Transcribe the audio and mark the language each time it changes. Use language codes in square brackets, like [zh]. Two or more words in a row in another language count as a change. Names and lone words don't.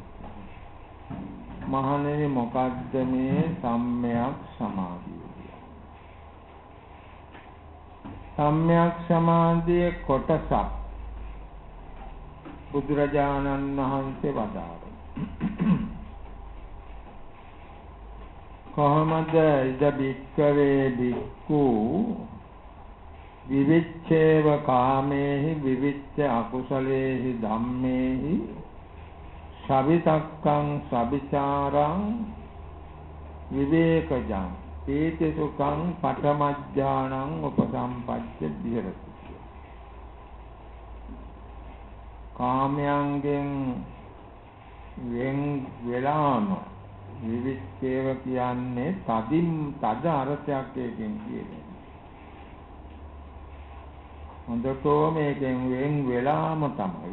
[si] මහණෙනි මොකද්ද මේ සම්මයක් සමාධිය? සම්මයක් සමාධියේ කොටසක් බුදුරජාණන් වහන්සේ වදාළා. [pi] කොහොමද ඉද බික්කවේ බික්කු විවිච්ඡේව කාමේහි විවිච්ඡ අකුසලේහි ධම්මේහි සවිතක්කං සවිචාරං විවේකජං ඒති සුඛං පඨමඥානං උපසම්පච්ච විහෙරති. [si] කාමයන්ගෙන් වෙන් වෙලාම විවිච්ඡේව කියන්නේ තද අර්ථයක් එකෙන් කියන්නේ. හොඳටෝ මේකෙන් වෙන් වෙලාම තමයි.